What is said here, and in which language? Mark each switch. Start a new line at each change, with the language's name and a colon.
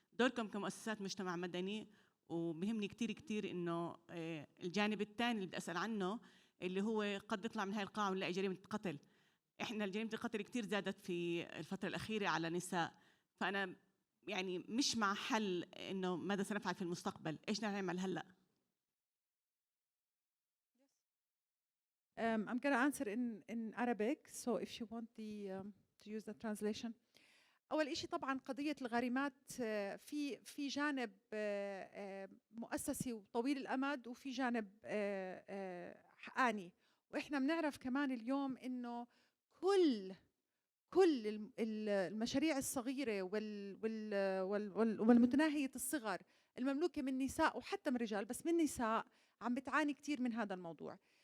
Arabic: دوركم كمؤسسات مجتمع مدني وبهمني كثير كثير إنه الجانب الثاني اللي بدي أسأل عنه اللي هو قد يطلع من هاي القاعة ونلاقي جريمة قتل. إحنا جريمة القتل كثير زادت في الفترة الأخيرة على نساء، فأنا يعني مش مع حل إنه ماذا سنفعل في المستقبل، إيش نعمل هلأ؟
English: I'm going to answer in Arabic, so if you want to use the translation.
Arabic: أول شيء طبعاً قضية الغارمات في جانب مؤسسي وطويل الأمد، وفي جانب حقاني، وإحنا بنعرف كمان اليوم إنه كل المشاريع الصغيرة والمتناهية الصغر المملوكة من نساء وحتى من رجال، بس من نساء عم بتعاني كتير من هذا الموضوع.